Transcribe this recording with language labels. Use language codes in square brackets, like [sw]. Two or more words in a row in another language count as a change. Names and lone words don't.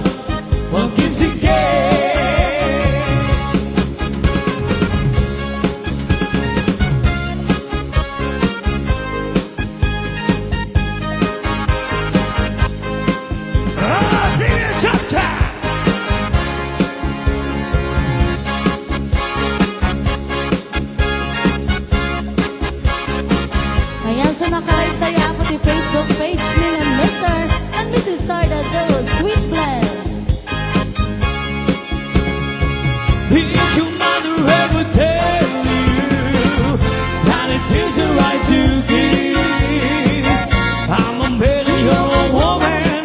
[en] Well, kiss again. Ah, sing it, cha-cha. [ilo] Ayan, so nakalike tayo apo ti Facebook page ni Mr. [en] and Mrs. Starda Duo, Sweet Blend. Did your mother ever tell you that it isn't right to kiss? I'm a man, you're a woman.